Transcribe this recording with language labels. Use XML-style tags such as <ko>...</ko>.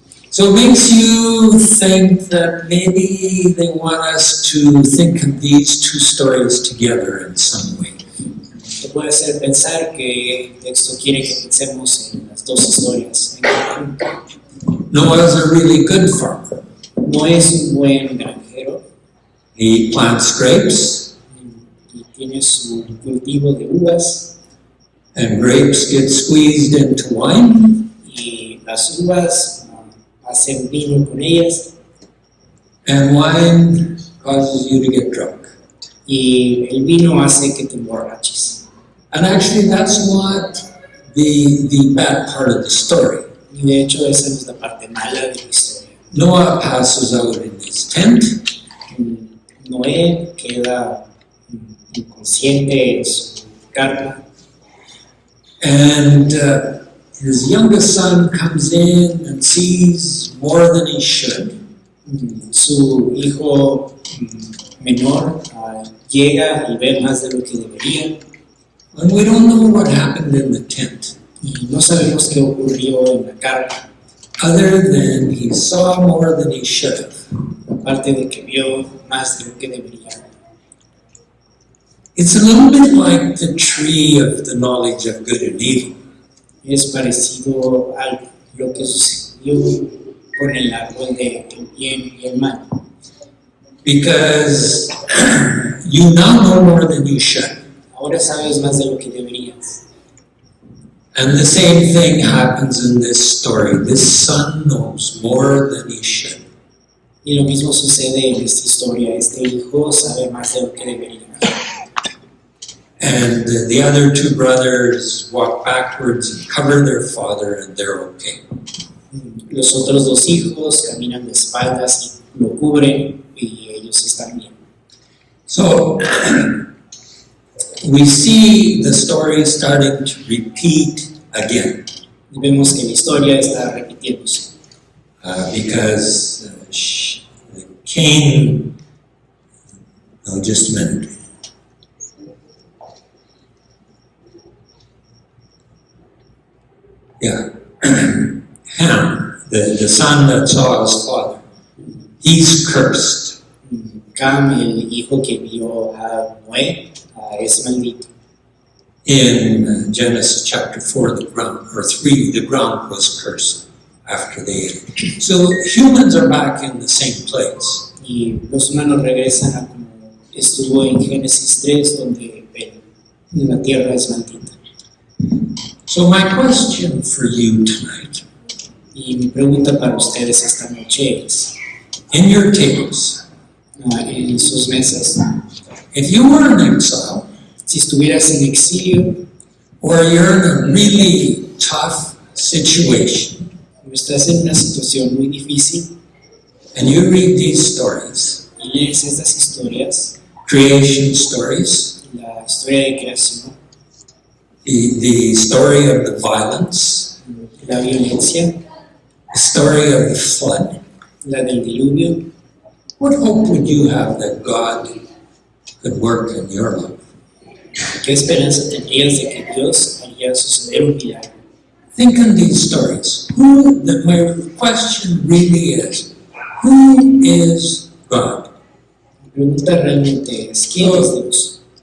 <en>So it makes you think that maybe they want us to think of these two stories together in some way.</en> <es>Te puede hacer pensar que el texto quiere que pensemos en las dos historias en conjunto.</es> <en>Noah is a really good farmer.</en> <es>No es un buen granjero</es> <en>He plants grapes,</en> <es>y tiene su cultivo de uvas</es> <en>and grapes get squeezed into wine,</en> <es>y las uvas hacen vino con ellas</es> <en>and wine causes you to get drunk.</en> <es>y el vino hace que te emborraches.</es> <en>And actually, that's not the bad part of the story.</en> <es>Y de hecho esa no es la parte mala de la historia.</es> <en>Noah passes out in his tent,</en> <es>Noé queda inconsciente en su carpa</es> <en>and his youngest son comes in and sees more than he should.</en> <es>su hijo menor llega y ve más de lo que debería</es> <en>And we don't know what happened in the tent,</en> <es>y no sabemos qué ocurrió en la carpa,</es> <en>other than he saw more than he should have.</en> <es>aparte de que vio más de lo que debería.</es> <en>It's a little bit like the tree of the knowledge of good and evil.</en> <es>Es parecido a lo que sucedió con el árbol de el bien y el mal,</es> <en>Because you now know more than you should.</en> <es>ahora sabes más de lo que deberías.</es> <en>And the same thing happens in this story. This son knows more than he should.</en> <es>Y lo mismo sucede en esta historia, este hijo sabe más de lo que debería.</es> <en>And the other two brothers walk backwards and cover their father, and they're okay.</en> <es>Los otros dos hijos caminan de espaldas y lo cubren y ellos están bien.</es> <en>So we see the story starting to repeat again</en> <es>Y vemos que la historia está repitiéndose.</es> <en>because Cain. No, just a minute. Yeah, Ham, the son that saw his father, he's cursed.</en> <es>Cam, el hijo que vio a Noé, es maldito.</es> <en>In Genesis chapter 4, the ground was cursed after they ate it. So humans are back in the same place.</en> <es>Y los humanos regresan a como estuvo en Génesis 3, donde la tierra es maldita.</es> <en>So my question for you tonight,</en> <es>Y mi pregunta para ustedes esta noche es,</es> <en>in your tables,</en> <es>en sus mesas,</es> <en>if you were in exile,</en> <es>si estuvieras en exilio</es> <en>or you're in a really tough situation,</en> <es>o estás en una situación muy difícil</es> <en>and you read these stories,</en> <es>y lees estas historias,</es> <en>creation stories,</en> <es>historia de creación,</es> <en>the story of the violence,</en> <es>la violencia,</es> <en>the story of the flood,</en> <es>la del diluvio,</es> <en>what hope would you have that God could work in your life?</en> <es>¿qué esperanza tendrías de que Dios haría suceder un milagro?</es> <en>Think on these stories. My question really is, who is God?</en> <es>La pregunta realmente es, ¿quién es Dios?</es>